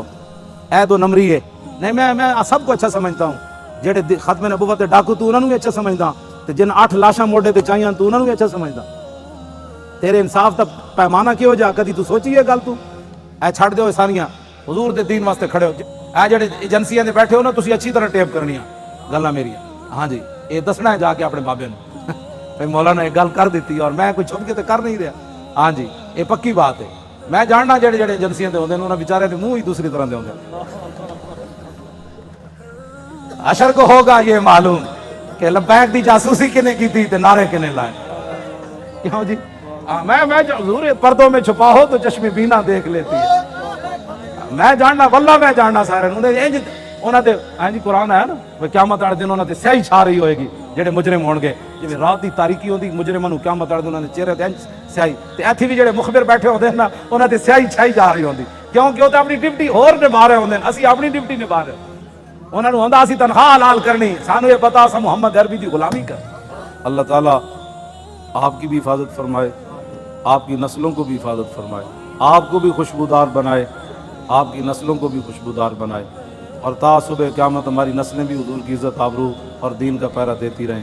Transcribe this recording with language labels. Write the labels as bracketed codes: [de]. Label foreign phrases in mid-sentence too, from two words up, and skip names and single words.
[pa] اے دو نمبری ہے نہیں. [ur] میں سب کو اچھا سمجھتا ہوں، [pa] جڑے ختم نبوت دے ڈاکو تو انہاں نوں بھی اچھا سمجھدا، تے جن 8 لاشاں موڈے تے چاہیاں تو انہاں نوں بھی اچھا سمجھدا. تیرے انصاف دا پیمانہ کیوں جا؟ کدی تو سوچی ہے گل؟ تو اے چھڑ دیو ساریاں، حضور دے دین واسطے کھڑے ہو. اے جڑے ایجنسیاں دے بیٹھے ہو نا، تسی اچھی طرح ٹیپ کرنیاں گلاں میریاں. ہاں جی، یہ دسنا ہے جا کے اپنے بابے نوں بھئی مولانا ایک گل کر دیتی اور میں کوئی چھپ کے تے کر نہیں رہا. ہاں جی، [ur] یہ پکی بات ہے. [pa] میں جاننا جڑے جڑے ایجنسیاں دے ہوندے نے، انہاں بیچارے دے منہ ہی دوسری طرح دے ہوندے نے. [ur] حشر کو ہوگا یہ معلوم کہ [pa] لبیک دی جاسوسی کنے کی تھی تے نعرے کنے لائے. کیوں جی؟ [ur] میں حضور پردوں میں چھپا ہو تو چشم بینا دیکھ لیتی ہے. [pa] میں جاننا، واللہ میں جاننا سارے انہاں دے. ہاں جی، قرآن ہے نا، قیامت والے دن انہاں تے سیاہی چھا رہی ہوئے گی جڑے مجرم ہون گے. جویں رات دی تاریکی ہوندی مجرماں نوں قیامت والے دن انہاں دے چہرے تے سیاہی، تے ایتھے بھی جڑے مخبر بیٹھے ہوندے نا، انہاں تے سیاہی چھائی جا رہی ہوندی. کیونکہ وہ تے اپنی ڈیوٹی ہور نبھا رہے ہوندے، اسی اپنی ڈیوٹی نبھا رہے. انہاں نوں ہوندا اسی تنخواہ حلال کرنی، سانو یہ پتہ اساں محمد عربی دی غلامی کر. [ur] اللہ تعالیٰ آپ کی بھی حفاظت فرمائے، آپ کی نسلوں کو بھی حفاظت فرمائے، آپ کو بھی خوشبودار بنائے، آپ کی نسلوں کو بھی خوشبودار بنائے، اور تا صبح قیامت ہماری نسلیں بھی حضور کی عزت آبرو اور دین کا پہرا دیتی رہیں.